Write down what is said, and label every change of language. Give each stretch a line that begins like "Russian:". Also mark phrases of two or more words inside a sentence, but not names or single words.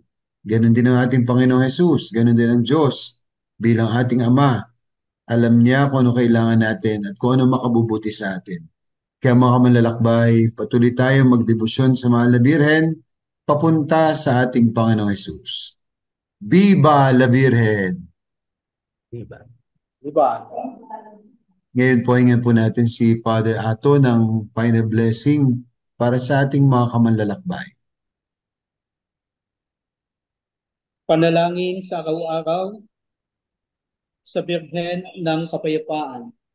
Filipino: Ganon din ang ating Panginoong Jesus, ganon din ang Diyos. Bilang ating Ama, alam niya kung ano kailangan natin at kung ano makabubuti sa atin. Kaya mga kamanlalakbay, patuloy tayo magdebosyon sa mahal na birhen, papunta sa ating Panginoong Jesus.
Spanish: Viva la Virgen!
Filipino: Diba? Diba? Ngayon po, hingin po natin si Father Ato ng
English: final blessing
Filipino: para sa ating mga kamanlalakbay. Panalangin sa araw-araw sa Birhen ng Kapayapaan.